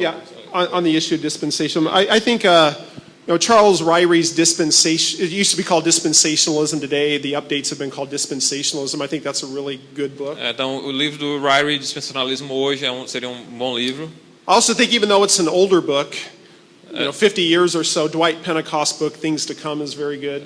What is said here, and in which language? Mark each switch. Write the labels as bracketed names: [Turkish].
[English] Yeah, on the issue of dispensation. I think Charles Ryrie's dispensation, it used to be called dispensationalism. Today, the updates have been called dispensationalism. I think that's a really good book. [Portuguese] Então, o livro do Ryrie, Dispensacionalismo, hoje seria um bom livro. [English] I also think even though it's an older book, 50 years or so, Dwight Pentecost book, Things to Come, is very good.